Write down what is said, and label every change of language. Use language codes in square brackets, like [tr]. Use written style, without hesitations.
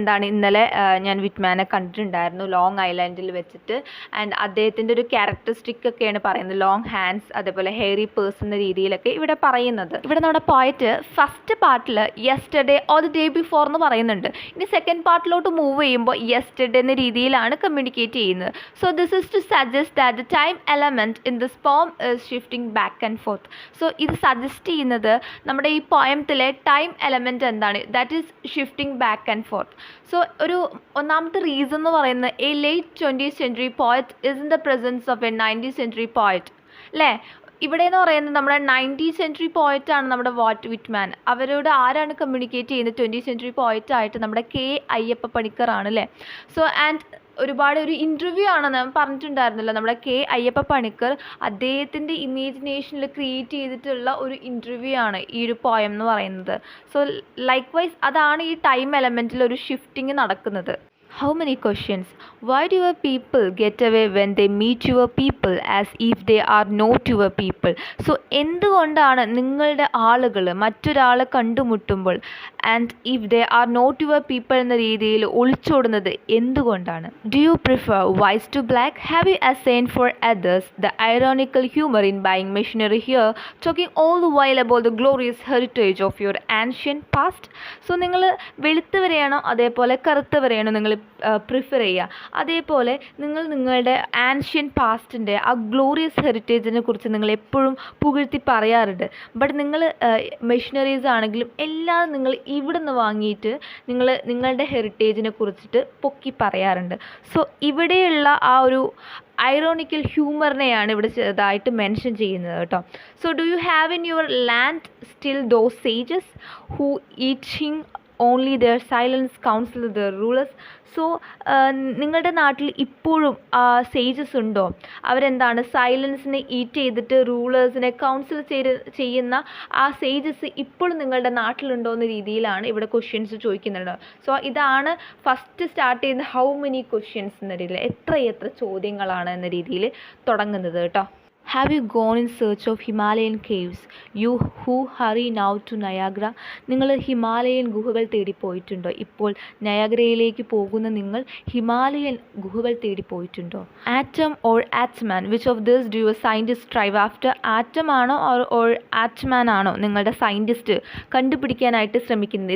[ml] ഇന്നലെ ഞാൻ വിറ്റ്മാനെ കണ്ടിട്ടുണ്ടായിരുന്നു ലോങ് ഐലൻഡിൽ വെച്ചിട്ട്. ആൻഡ് അദ്ദേഹത്തിൻ്റെ ഒരു ക്യാരക്ടറിസ്റ്റിക് ഒക്കെയാണ് പറയുന്നത്, ലോങ് ഹാൻഡ്സ്, അതേപോലെ ഹെയറി പേഴ്സൺ എന്ന രീതിയിലൊക്കെ ഇവിടെ പറയുന്നത്. ഇവിടെ നമ്മുടെ പോയറ്റ് ഫസ്റ്റ് പാർട്ടിൽ [en] yesterday or the day before [ml] എന്ന് പറയുന്നുണ്ട്. ഇനി സെക്കൻഡ് പാർട്ടിലോട്ട് മൂവ് ചെയ്യുമ്പോൾ യെസ്റ്റർഡേ എന്ന രീതിയിലാണ് കമ്മ്യൂണിക്കേറ്റ് ചെയ്യുന്നത്. [en] So this is to suggest that the time element in this poem is shifting back and forth. [ml] So ഇത് സജസ്റ്റ് ചെയ്യുന്നത് നമ്മുടെ ഈ പോയത്തിലെ ടൈം എലമെൻറ്റ് എന്താണ്, [en] That is shifting back and forth. So [ml] ഒരു ഒന്നാമത്തെ റീസൺ എന്ന് പറയുന്നത് [en] A late 20th century poet is in the presence of a 19th century poet അല്ലേ. [ml] ഇവിടെ എന്ന് പറയുന്നത് നമ്മുടെ 19th century പോയറ്റാണ് നമ്മുടെ വാൾട്ട് വിറ്റ്മാൻ. അവരോട് ആരാണ് കമ്മ്യൂണിക്കേറ്റ് ചെയ്യുന്നത്? 20th century പോയറ്റായിട്ട് നമ്മുടെ അയ്യപ്പ പണിക്കറാണ് അല്ലേ. സോ ആൻഡ് ഒരുപാട് ഒരു ഇൻ്റർവ്യൂ ആണ് ഞാൻ പറഞ്ഞിട്ടുണ്ടായിരുന്നല്ലോ, നമ്മുടെ അയ്യപ്പ പണിക്കർ അദ്ദേഹത്തിൻ്റെ ഇമേജിനേഷനിൽ ക്രിയേറ്റ് ചെയ്തിട്ടുള്ള ഒരു ഇൻ്റർവ്യൂ ആണ് ഈ ഒരു പോയം എന്ന് പറയുന്നത്. സോ ലൈക്ക് വൈസ് അതാണ് ഈ ടൈം എലമെൻറ്റിൽ ഒരു ഷിഫ്റ്റിംഗ് നടക്കുന്നത്. [en] How many questions? Why do your people get away when they meet your people as if they are not your people? [ml] So എന്തുകൊണ്ടാണ് നിങ്ങളുടെ ആളുകൾ മറ്റൊരാളെ കണ്ടുമുട്ടുമ്പോൾ [en] and if they are not your people [ml] എന്ന രീതിയിൽ ഒളിച്ചോടുന്നത് എന്തുകൊണ്ടാണ്? [en] Do you prefer whites to black? Have you assigned for others the ironical humor in buying machinery here, talking all the while about the glorious heritage of your ancient past? [ml] So നിങ്ങൾ വെളുത്തവരെയാണോ അതേപോലെ കറുത്തവരെയാണോ നിങ്ങൾ prefer ചെയ്യുക? അതേപോലെ നിങ്ങൾ നിങ്ങളുടെ ancient പാസ്റ്റിൻ്റെ ആ glorious ഹെറിറ്റേജിനെ കുറിച്ച് നിങ്ങൾ എപ്പോഴും പുകഴ്ത്തി പറയാറുണ്ട്. ബട്ട് നിങ്ങൾ മെഷീനറീസ് ആണെങ്കിലും എല്ലാം നിങ്ങൾ ഇവിടെ നിന്ന് വാങ്ങിയിട്ട് നിങ്ങളുടെ ഹെറിറ്റേജിനെ കുറിച്ചിട്ട് പൊക്കി പറയാറുണ്ട്. സോ ഇവിടെയുള്ള ആ ഒരു ഐറോണിക്കൽ ഹ്യൂമറിനെയാണ് ഇവിടെ ചെറുതായിട്ട് മെൻഷൻ ചെയ്യുന്നത് കേട്ടോ. [en] So do you have in your land still those sages who eating only their silence counsel their rulers? [ml] So നിങ്ങളുടെ നാട്ടിൽ ഇപ്പോഴും സേജസ് ഉണ്ടോ? അവരെന്താണ് സൈലൻസിനെ ഈറ്റ് ചെയ്തിട്ട് റൂളേഴ്സിനെ കൗൺസിൽ ചെയ്യുന്ന ആ സേജസ് ഇപ്പോഴും നിങ്ങളുടെ നാട്ടിലുണ്ടോ എന്ന രീതിയിലാണ് ഇവിടെ ക്വസ്റ്റ്യൻസ് ചോദിക്കുന്നുണ്ട്. സോ ഇതാണ് ഫസ്റ്റ് സ്റ്റാർട്ട് ചെയ്യുന്ന [en] how many questions [ml] എന്ന രീതിയിൽ, എത്ര ചോദ്യങ്ങളാണ് എന്ന രീതിയിൽ തുടങ്ങുന്നത് കേട്ടോ. [en] Have you gone in search of Himalayan caves, you who hurry now to Niagara? [ml] നിങ്ങൾ ഹിമാലയൻ ഗുഹകൾ തേടി പോയിട്ടുണ്ടോ? ഇപ്പോൾ നയാഗ്രയിലേക്ക് പോകുന്ന നിങ്ങൾ ഹിമാലയൻ ഗുഹകൾ തേടി പോയിട്ടുണ്ടോ? [en] Atom or atman, which of this do your scientist strive after? [ml] Atom ആണോ ഓർ ആറ്റ്മാൻ ആണോ നിങ്ങളുടെ സയൻറ്റിസ്റ്റ് കണ്ടുപിടിക്കാനായിട്ട് ശ്രമിക്കുന്നത്?